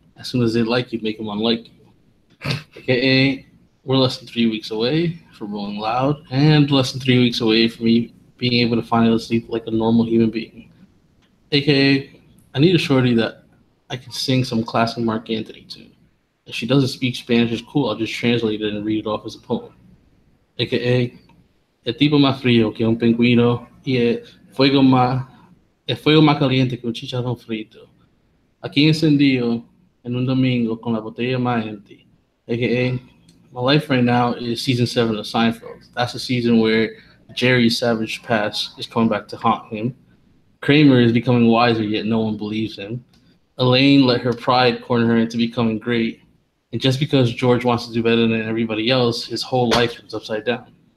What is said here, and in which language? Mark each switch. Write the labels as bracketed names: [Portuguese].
[English] As soon as they like you, make them unlike you. Aka, we're less than 3 weeks away from Rolling Loud, and less than 3 weeks away from me being able to finally sleep like a normal human being. Aka, I need a shorty that I can sing some classic Mark Anthony to. If she doesn't speak Spanish, it's cool. I'll just translate it and read it off as a poem. [Spanish] AKA, el tipo más frío que un pingüino y el fuego más caliente que un chicharrón frito. Aquí encendido en un domingo con la botella más [English] empty. AKA, my life right now is season 7 of Seinfeld. That's the season where Jerry's savage past is coming back to haunt him. Kramer is becoming wiser, yet no one believes him. Elaine let her pride corner her into becoming great. And just because George wants to do better than everybody else, his whole life is upside down.